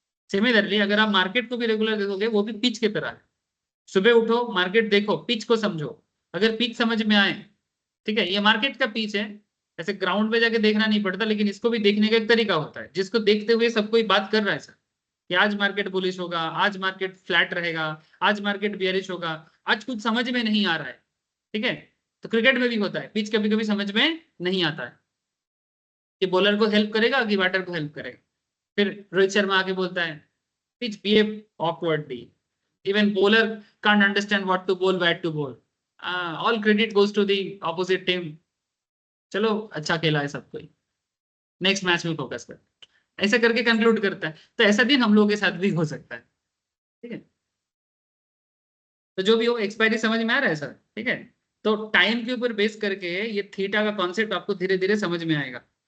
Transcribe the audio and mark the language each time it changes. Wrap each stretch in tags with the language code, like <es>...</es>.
<hi>Similarly अगर आप market को भी रेगुलर देखोगे, वो भी पिच की तरह है। सुबह उठो, मार्केट देखो, पिच को समझो, अगर पिच समझ में आए, ठीक है, ये मार्केट का पिच है, ऐसे ग्राउंड पे जाके देखना नहीं पड़ता, लेकिन इसको भी देखने का एक तरीका होता है, जिसको देखते हुए सब कोई बात कर रहा है सर कि आज मार्केट बुलिश होगा, आज मार्केट फ्लैट रहेगा, आज मार्केट बियरिश होगा, आज कुछ समझ में नहीं आ रहा है, ठीक है। तो क्रिकेट में भी होता है, पिच कभी कभी समझ में नहीं आता है कि बॉलर को हेल्प करेगा कि बैटर को हेल्प करेगा। फिर रोहित शर्मा आके बोलता है</hi> <en>Pitch behave awkwardly, even bowler can't understand what to bowl, where to bowl, all credit goes to the opposite team।</en> <hi>चलो अच्छा खेला है सब कोई, नेक्स्ट मैच में फोकस कर, ऐसा करके कंक्लूड करता है। तो ऐसा दिन हम लोगों के साथ भी हो सकता है, ठीक है। तो जो भी हो, एक्सपायरी समझ में आ रहा है सर, ठीक है। तो टाइम के ऊपर बेस करके ये थीटा का कॉन्सेप्ट आपको धीरे धीरे समझ में आएगा।</hi>